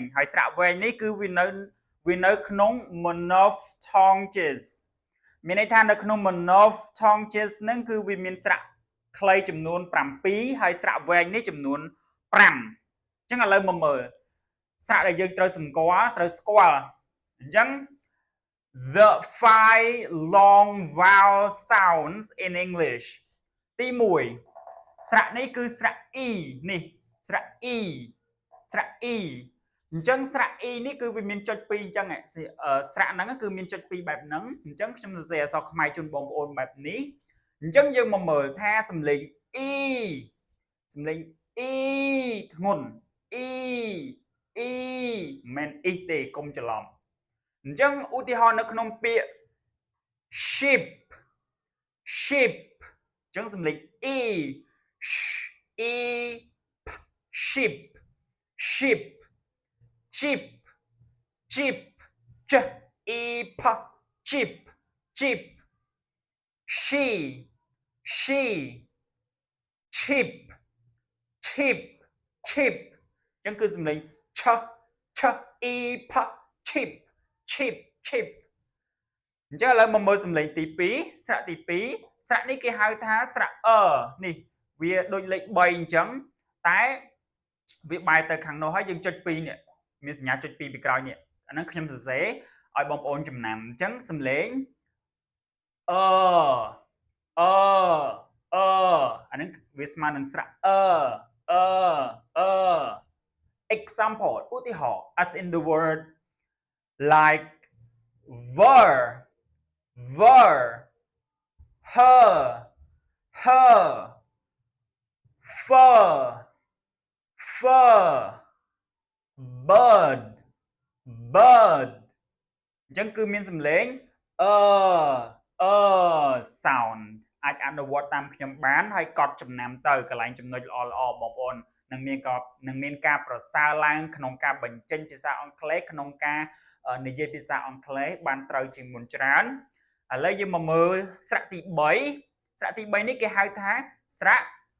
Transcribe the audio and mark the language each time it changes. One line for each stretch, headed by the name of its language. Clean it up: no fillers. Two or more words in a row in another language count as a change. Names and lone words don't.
Khmer: ហើយស្រៈវែងនេះគឺវានៅក្នុង monophthonges មានន័យថានៅក្នុង monophthonges ហ្នឹងគឺវាមានស្រៈខ្លីចំនួន7ហើយស្រៈវែង នេះចំនួន5អញ្ចឹងឥឡូវមកមើលស្រៈដែលយើងត្រូវស្គាល់អញ្ចឹង
English: the five long vowel sounds in English
Khmer: ទី1ស្រៈនេះគឺស្រៈ e នេះស្រៈ e ស្រៈ e អញ្ចឹងស្រៈ e នេះគឺវាមានចុច2អញ្ចឹងស្រៈហ្នឹងគឺមានចុច2បែបហ្នឹងអញ្ចឹងខ្ញុំសរសេរអក្សរខ្មែរជូនបងប្អូនបែបនេះអញ្ចឹងយើងមកមើលថាសំឡេង e សំឡេង e ធ្ងន់ e មិនមែន e ទេកុំច្រឡំអញ្ចឹងឧទាហរណ៍នៅក្នុងពាក្យ sheep អញ្ចឹងសំឡេង
English: e e sheep sheep chip chip ch e p chip chip she chip chip chip
Khmer: អញ្ចឹងគឺសំឡេង
English: ch e p chip chip chip អញ្ចឹងឥឡូវមកមើលសំឡេងទី
Khmer: 2ស្រៈទី2ស្រៈនេះគេហៅថាស្រៈនេះវាដូចលេខ3អញ្ចឹងតែវាបែរទៅខាងនោះហើយយើងចុច2នេះមានសញ្ញាចុច2ពីក្រោយនេះអាហ្នឹងខ្ញុំសរសេរឲ្យបងប្អូនចំណាំអញ្ចឹងសំឡេង អាហ្នឹងវាស្មើនឹងស្រៈexample ឧទាហរណ៍
English: as in the word like ver her fur
Khmer: bird អញ្ចឹងគឺមានសំឡេងsound អាចអនុវត្តតាមខ្ញុំបានហើយកត់ចំណាំទៅកន្លែងចំណុចល្អបងប្អូននឹងមានការប្រសើរឡើងក្នុងការបញ្ចេញភាសាអង់គ្លេសក្នុងការនិយាយភាសាអង់គ្លេសបានត្រូវជាងមុនច្រើនឥឡូវយើងមកមើលស្រៈទី3ស្រៈទី3នេះគេហៅថាស្រៈ